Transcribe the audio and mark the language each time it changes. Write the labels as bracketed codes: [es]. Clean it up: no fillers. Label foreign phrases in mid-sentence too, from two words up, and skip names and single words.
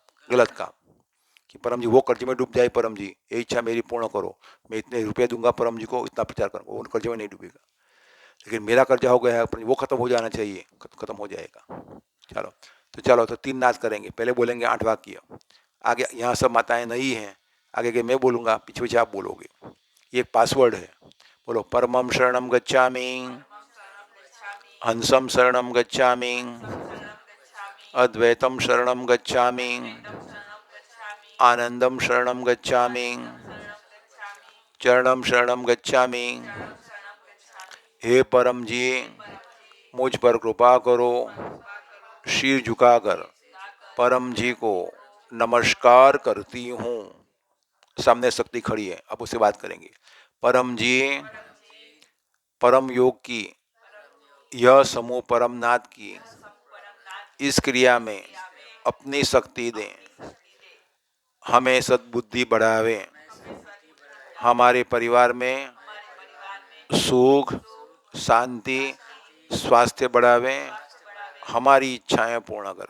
[hi] गलत काम, कि परम जी वो कर्ज में डूब जाए, परम जी ये इच्छा मेरी पूर्ण करो, मैं इतने रुपए दूंगा परम जी को, इतना प्रचार करूँगा, वो कर्ज में नहीं डूबेगा। लेकिन मेरा कर्जा हो गया है, वो खत्म हो जाना चाहिए, खत्म हो जाएगा। चलो, तो 3 नाच करेंगे। पहले बोलेंगे 8 वाक्य, आगे यहाँ सब माताएं नहीं हैं, आगे के मैं बोलूँगा, पीछे पीछे आप बोलोगे। ये एक पासवर्ड है, बोलो [pi] परमं शरणं गच्छामि, हंसं शरणं गच्छामि, अद्वैतं शरणं गच्छामि, आनंदं शरणं गच्छामि, चरणं शरणं गच्छामि। [hi] हे परम जी, मुझ पर कृपा करो। सिर झुकाकर परम जी को नमस्कार करती हूँ। सामने शक्ति खड़ी है, अब उससे बात करेंगे। परम जी, परम योग की यह समूह परमनाथ की इस क्रिया में अपनी शक्ति दें, हमें सद्बुद्धि बढ़ावे, हमारे परिवार में सुख, शांति, स्वास्थ्य बढ़ावें, हमारी इच्छाएं पूर्ण करें।